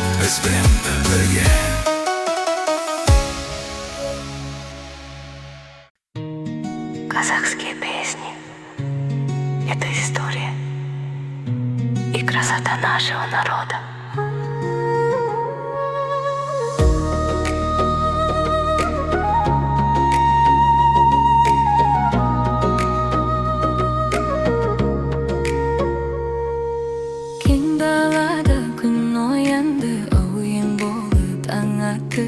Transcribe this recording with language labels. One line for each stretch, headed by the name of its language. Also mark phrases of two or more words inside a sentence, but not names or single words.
Kazakh: бізбен бірге.
Russian: Казахские песни — это история и красота нашего народа.
Kazakh: Кең далада күн оянды, ойын болып таң атты.